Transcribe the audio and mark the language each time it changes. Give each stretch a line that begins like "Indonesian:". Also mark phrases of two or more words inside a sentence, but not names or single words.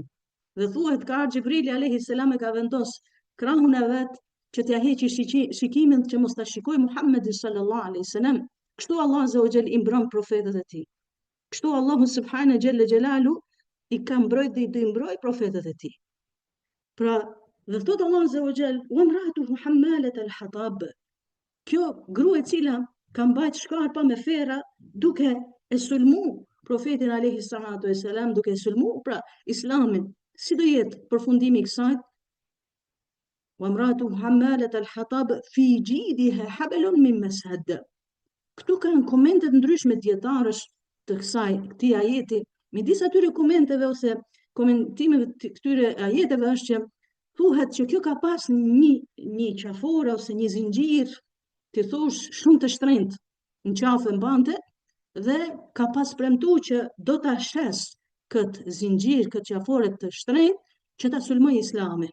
Albanian: Dhe thuhet ka ardhur Xhibrili
Arabic: عليه السلام
Albanian: e ka vendos krahun e vet që t'ja heqi shikimin që mos ta shikoj Muhammedin
Arabic: صلى الله عليه وسلم.
Albanian: Kështu Allah
Arabic: عز وجل
Albanian: i mbron profetët e tij. Kështu Allahu
Arabic: سبحانه جل جلاله
Albanian: i ka mbrojt dhe i do i mbroj profetët e tij. Pra, dhe thot Allah
Arabic: عز وجل, وامرأته حمالة الحطب.
Albanian: Kjo grua e cila ka mbajt shkarpa me fera duke e sulmu profetin
Arabic: عليه الصلاة والسلام,
Albanian: duke e sulmu pra islamin. Si do jetë përfundimi i kësaj?
Arabic: وامرأته حمالة الحطب في جيدها حبل من مسد.
Albanian: Këtu kanë komente të ndryshme dietarësh të këtij ajeti. Midis atyre komenteve ose komentimeve të këtyre ajeteve është që thuhet që kjo ka pas një qafore ose një zinxhir, ti thosh shumë të shtrenjtë, në qafë mbante dhe ka pas premtuar që do ta shes këtë zinxhir, këtë qafore të shtrenjtë që ta sulmoj Islamin.